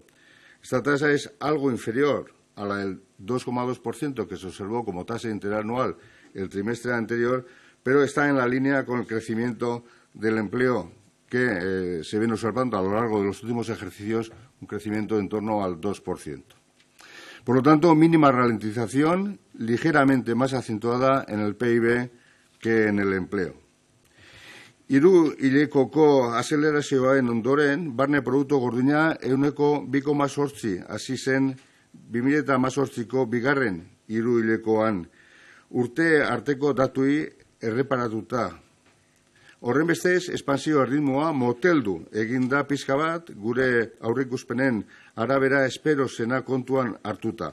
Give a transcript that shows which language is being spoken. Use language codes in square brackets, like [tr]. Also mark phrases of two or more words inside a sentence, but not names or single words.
[es] Esta tasa es algo inferior a la del 2,2% que se observó como tasa interanual el trimestre anterior, pero está en la línea con el crecimiento del empleo que se viene observando a lo largo de los últimos ejercicios, un crecimiento en torno al 2%. Por lo tanto, mínima ralentización, ligeramente más acentuada en el PIB que en el empleo. [eu] Hiru hilekoko azelerazioaren ondoren, barne produktu gordina ehuneko 2,8 hasi zen 2018ko bigarren hiru hilekoan. Urte arteko datuei erreparatuta. Horrenbestez, espansio erritmoa moteldu egin da pixka bat, gure aurreikuspenen arabera espero zena kontuan hartuta.